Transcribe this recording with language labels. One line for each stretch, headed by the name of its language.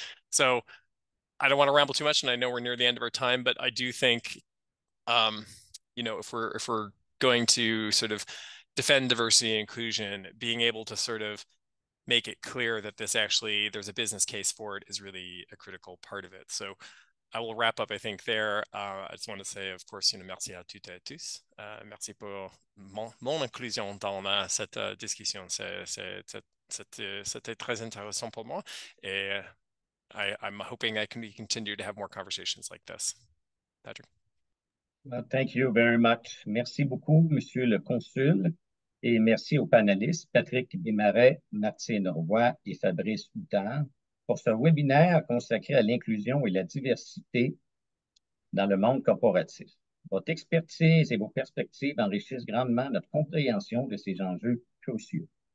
English: So I don't want to ramble too much, and I know we're near the end of our time, but I do think, you know, if we're going to sort of defend diversity and inclusion, being able to sort of make it clear that this actually, there's a business case for it, is really a critical part of it. So I will wrap up, I think, there. I just want to say, of course, you know,
French: merci à toutes et à tous. Merci pour mon inclusion dans cette discussion. C'était très intéressant pour moi.
English: Et I'm hoping I can continue to have more conversations like this. Patrick. Well, thank you very much.
French: Merci beaucoup, Monsieur le Consul, et merci aux panélistes Patrick Desmarais, Martine Roy et Fabrice Huttard pour ce webinaire consacré à l'inclusion et la diversité dans le monde corporatif. Votre expertise et vos perspectives enrichissent grandement notre compréhension de ces enjeux cruciaux.